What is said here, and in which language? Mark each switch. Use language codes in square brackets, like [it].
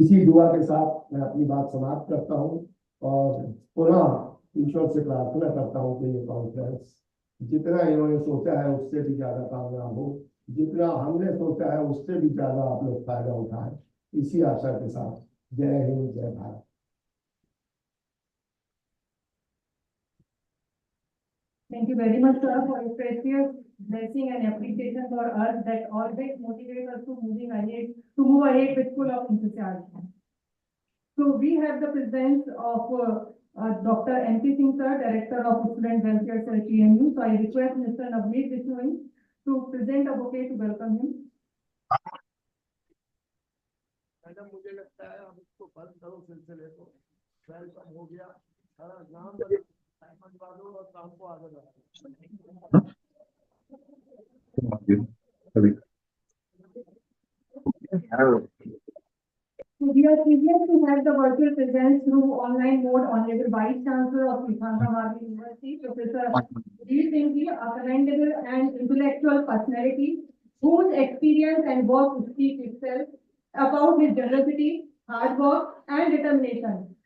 [hi] इसी दुआ के साथ मैं अपनी बात समाप्त करता हूँ, और पुनः ईश्वर से प्रार्थना करता हूँ कि ये कॉन्फ्रेंस जितना इन्होंने सोचा है उससे भी ज्यादा कामयाब हो, जितना हमने सोचा है उससे भी ज्यादा आप लोग फायदा उठाएं, इसी आशा के साथ जय हिंद जय Bharat. [en] Thank you very much, sir, for your precious blessing and appreciation for us that always motivate us to move ahead with full of enthusiasm. So we have the presence of Dr. M.P. Singh, sir, Director of Student Welfare, sir, TNU. So I request Mr. Navneet Bishnoi to present a bouquet to welcome him. [hi] Madam मुझे लगता है अब इसको बंद करो सिलसिले को, welcome हो गया, नाम बदलो और काम को आगे बढ़ाओ। [en] So we are privileged to have the virtual presence through online mode Honorable Vice Chancellor of Islamabad University, Professor D. Singh Ji, a commendable and intellectual personality whose experience and work speak itself about his generosity, hard work, and determination.